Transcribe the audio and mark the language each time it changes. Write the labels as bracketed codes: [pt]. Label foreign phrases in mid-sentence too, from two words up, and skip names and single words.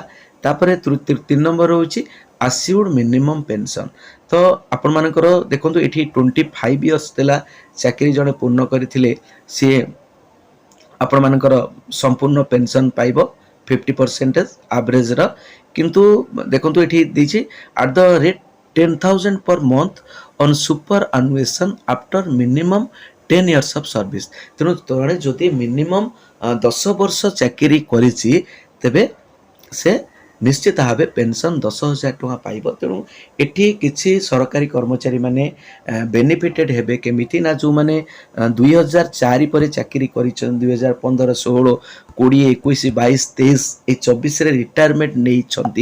[or] ତାପରେ 3 ନମ୍ବର ରହୁଛି [en] assured minimum pension. [or] ତ ଆପଣମାନଙ୍କର ଦେଖନ୍ତୁ ଏଠି 25 ଇୟର୍ସ ଥିଲା ଚାକିରି ଜଣେ ପୂର୍ଣ୍ଣ କରିଥିଲେ, ସିଏ ଆପଣମାନଙ୍କର ସମ୍ପୂର୍ଣ୍ଣ ପେନସନ୍ ପାଇବ 50% ଆଭରେଜର। କିନ୍ତୁ ଦେଖନ୍ତୁ ଏଠି ଦେଇଛି [en] at the rate 10,000 per month on super annuation after minimum 10 years of service। [or] ତେଣୁ ଜଣେ ଯଦି ମିନିମମ୍ 10 ବର୍ଷ ଚାକିରି କରିଛି ତେବେ ସେ ନିଶ୍ଚିତ ଭାବେ ପେନସନ୍ 10,000 ଟଙ୍କା ପାଇବ। ତେଣୁ ଏଠି କିଛି ସରକାରୀ କର୍ମଚାରୀମାନେ ବେନିଫିଟେଡ଼ ହେବେ କେମିତି ନା ଯେଉଁମାନେ 2004 ପରେ ଚାକିରି କରିଛନ୍ତି, 2015, 16, 20, 21, 22, 23 ଏ 24ରେ ରିଟାୟାରମେଣ୍ଟ ନେଇଛନ୍ତି।